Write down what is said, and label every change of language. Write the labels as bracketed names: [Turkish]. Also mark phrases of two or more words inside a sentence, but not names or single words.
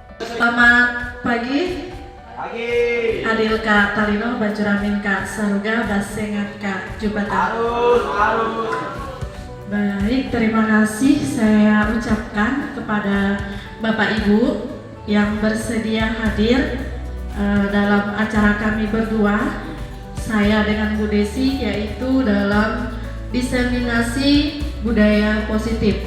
[Indonesian] Selamat pagi. Pagi. [Kendayan] Adil Kak Talino, Bajuramin Kak Saruga, Basengat Kak Jubatan. Harus. [Indonesian] Baik, terima kasih saya ucapkan kepada Bapak Ibu yang bersedia hadir dalam acara kami berdua, saya dengan Bu Desi, yaitu dalam diseminasi budaya positif.